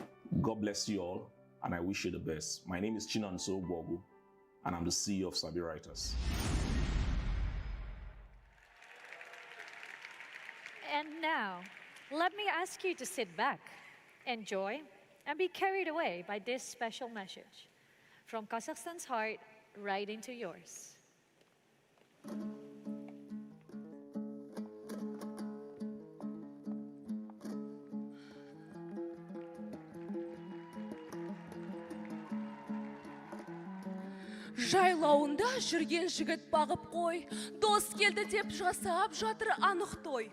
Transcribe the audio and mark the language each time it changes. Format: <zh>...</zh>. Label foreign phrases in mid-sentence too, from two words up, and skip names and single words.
<en>God bless you all, and I wish you the best. My name is Chinonso Bogu, and I'm the CEO of Sabi Writers. And now, let me ask you to sit back, enjoy, and be carried away by this special message from Kazakhstan's heart right into yours.</en> <kk>Жайлауында жүрген жігіт бағып қой, дос келді деп жасап жатыр анық той.</kk>